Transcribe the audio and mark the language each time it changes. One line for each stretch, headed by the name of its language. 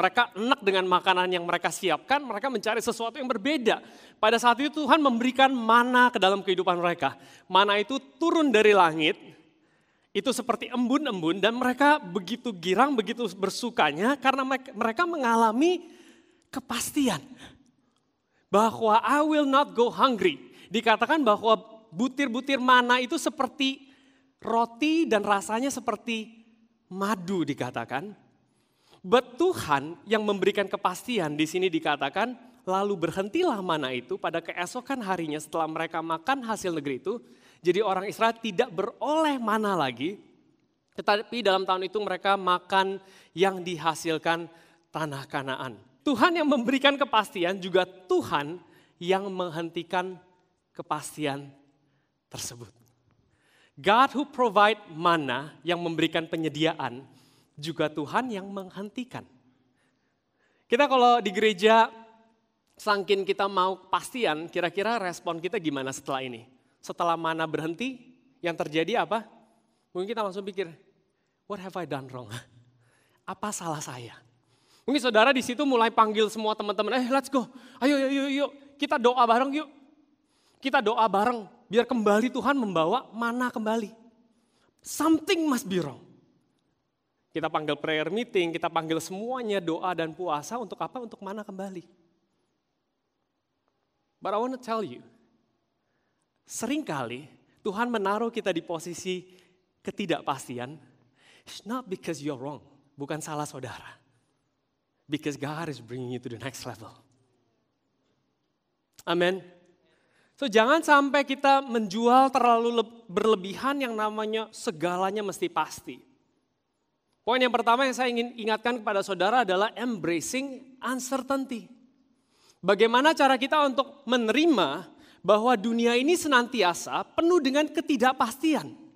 Indonesian: Mereka enak dengan makanan yang mereka siapkan, mereka mencari sesuatu yang berbeda. Pada saat itu Tuhan memberikan mana ke dalam kehidupan mereka. Mana itu turun dari langit, itu seperti embun-embun dan mereka begitu girang, begitu bersukanya karena mereka mengalami kepastian. Bahwa
English: I will not go hungry.
Indonesian: Dikatakan bahwa butir-butir mana itu seperti roti dan rasanya seperti madu dikatakan. But Tuhan yang memberikan kepastian di sini dikatakan lalu berhentilah mana itu pada keesokan harinya setelah mereka makan hasil negeri itu. Jadi orang Israel tidak beroleh mana lagi. Tetapi dalam tahun itu mereka makan yang dihasilkan tanah Kanaan. Tuhan yang memberikan kepastian juga Tuhan yang menghentikan kepastian tersebut.
English: God who provide
Indonesian: mana yang memberikan penyediaan, juga Tuhan yang menghentikan. Kita kalau di gereja, sangkin kita mau kepastian, kira-kira respon kita gimana setelah ini? Setelah mana berhenti, yang terjadi apa? Mungkin kita langsung pikir,
English: what have I done wrong?
Indonesian: Apa salah saya? Mungkin saudara di situ mulai panggil semua teman-teman,
English: let's go,
Indonesian: ayo, kita doa bareng yuk. Kita doa bareng, biar kembali Tuhan membawa mana kembali.
English: Something must be wrong.
Indonesian: Kita panggil
English: prayer meeting,
Indonesian: kita panggil semuanya doa dan puasa untuk apa? Untuk mana kembali.
English: But I want to tell you,
Indonesian: seringkali Tuhan menaruh kita di posisi ketidakpastian.
English: It's not because you're wrong,
Indonesian: bukan salah saudara.
English: Because God is bringing you to the next level. Amen.
Indonesian: So jangan sampai kita menjual terlalu berlebihan yang namanya segalanya mesti pasti. Poin yang pertama yang saya ingin ingatkan kepada saudara adalah
English: embracing uncertainty.
Indonesian: Bagaimana cara kita untuk menerima bahwa dunia ini senantiasa penuh dengan ketidakpastian.